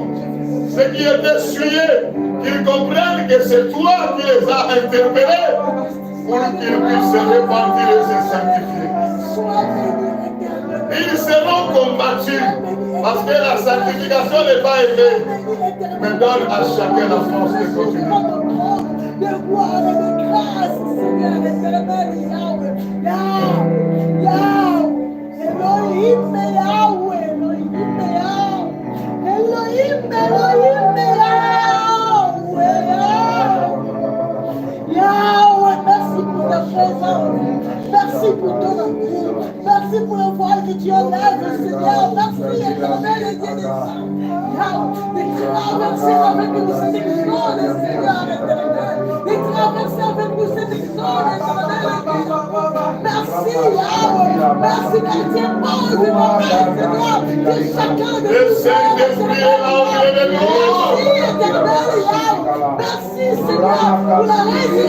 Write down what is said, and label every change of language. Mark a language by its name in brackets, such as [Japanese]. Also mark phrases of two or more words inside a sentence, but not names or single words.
[French] Ceux qui étaient souillés, qu'ils comprennent que c'est toi qui les as interpellés pour qu'ils puissent se repentir et se sanctifier. Ils seront combattus parce que la sanctification n'est pas aimée, mais donne à chacun la force de continuer. De gloire et de grâce, Seigneur éternel, Yahweh, Yahweh, Elohim, Yahweh, Elohim, Yahweh, Elohim, Yahweh, Yahweh, merci pour ta présence, merci pour ton amour, merci pour le voile que tu enlèves, Seigneur, merci éternel et Dieu des saints, Yahweh, de traverser avec nous cette exode, Seigneur éternel, de traverser avec nous cette exode, éternel, merci Yahweh, merci que tu imposes le moment, Seigneur, de chacun de nous, merci éternel, Yahweh, merci Seigneur, pour la résurrection.